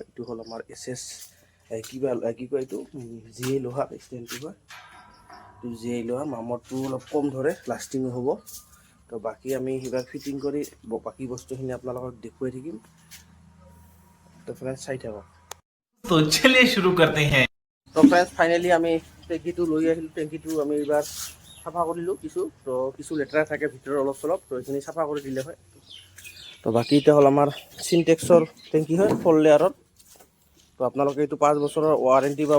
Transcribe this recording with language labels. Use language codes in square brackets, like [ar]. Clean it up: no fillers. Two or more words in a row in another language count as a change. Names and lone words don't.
[as] এইটো হ'ল আমাৰ SS কি কয় এইটো GA লোহা ষ্টেণ্ডটো হয়। এইটো GA লোহা মামৰটো অলপ কম ধৰে, লাষ্টিঙো হ'ব। তো বাকী আমি এইবাৰ ফিটিং কৰি বাকী বস্তুখিনি আপোনালোকক দেখুৱাই থাকিম। তো ফ্ৰেণ্ডছ চাই থাকক। [hi] तो चलिए शुरू करते हैं। [as] তো ফ্ৰেণ্ডছ ফাইনেলি আমি টেংকিটো লৈ আহিলোঁ। টেংকিটো আমি এইবাৰ চাফা কৰিলোঁ কিছু লেতেৰা থাকে ভিতৰত অলপ চলপ, তো এইখিনি চাফা কৰি দিলে হয়। তো বাকী এতিয়া হ'ল আমাৰ চিনটেক্সৰ টেংকি হয় 4 লেয়াৰত। তো আপোনালোকে এইটো 5 বছৰৰ ৱাৰেণ্টি পাব।